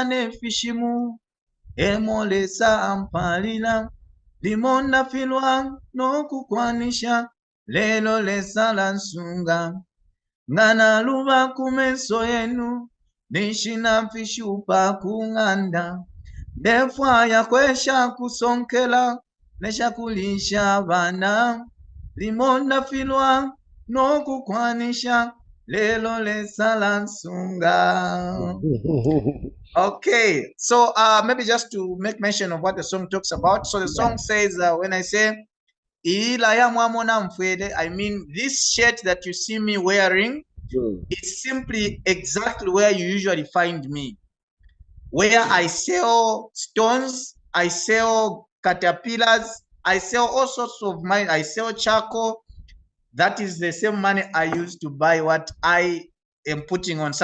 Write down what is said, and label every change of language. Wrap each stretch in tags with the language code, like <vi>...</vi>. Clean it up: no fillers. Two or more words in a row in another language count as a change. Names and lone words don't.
<bem>nefishimu emolesa ampalila limonda filwa nokukwanisha lelo lesa la nsunga ngana luba kumeso yenu nishina fishupa kunganda ndefwaya kwesha kusonkela nesha kulisha bana limonda filwa nokukwanisha lelo lesa la nsunga.</bem> <en>Okay, so maybe just to make mention of what the song talks about. So the song says, when I say</en> <bem>ilaya mwamona mfwele,</bem> <en>I mean this shirt that you see me wearing is simply exactly where you usually find me, where I sell stones, I sell caterpillars, I sell all sorts of mine, I sell charcoal. That is the same money I use to buy what I am putting on.</en>